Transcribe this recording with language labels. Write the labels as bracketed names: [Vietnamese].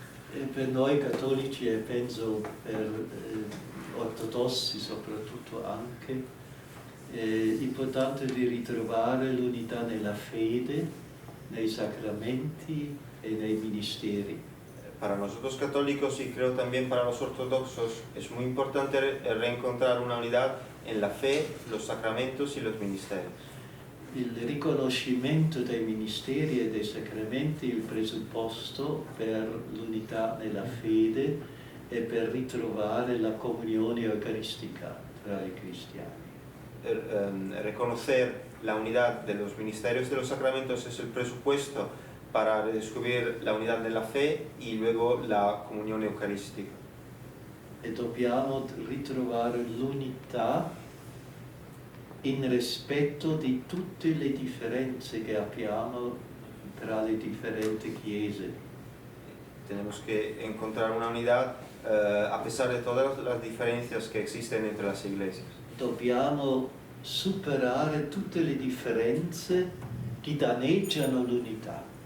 [Italian] Per noi cattolici e penso per ortodossi soprattutto anche, è importante di ritrovare l'unità nella fede, nei sacramenti e nei ministeri. [Spanish] Para nosotros católicos y creo también para los ortodoxos es muy importante reencontrar una unidad en la fe, los sacramentos y los ministerios. [Italian] Il riconoscimento dei ministeri e dei sacramenti è il presupposto per l'unità nella fede e per ritrovare la comunione eucaristica tra i cristiani. [Spanish] Reconocer la unidad de los ministerios y de los sacramentos es el presupuesto para redescubrir la unidad de la fe y luego la comunión eucarística. [Italian] E dobbiamo ritrovare l'unità in rispetto di tutte le differenze che abbiamo tra le differenti chiese. [Spanish] Tenemos que encontrar una unidad a pesar de todas las diferencias que existen entre las iglesias. [Italian] Dobbiamo superare tutte le differenze che danneggiano l'unità.